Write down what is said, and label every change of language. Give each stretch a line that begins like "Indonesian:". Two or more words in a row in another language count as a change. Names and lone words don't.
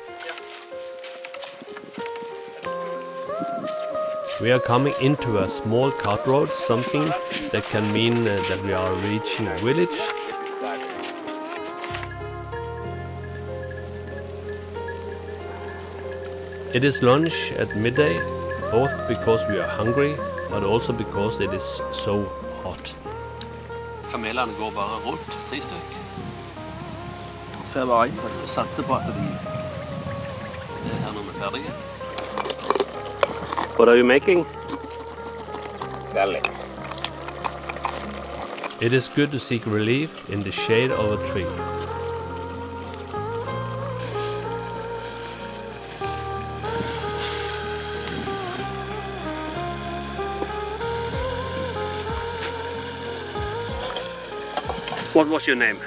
English: We are coming into a small cart road, something that can mean that we are reaching a village. It is lunch at midday, both because we are hungry, but also because it is so hot.
Norwegian: Kamelene går bare rundt, 3 stykker. Ser bare inn, og satser på at de er her når vi er ferdige.
English: What are you making? Garlic. It is good to seek relief in the shade of a tree. What was your name?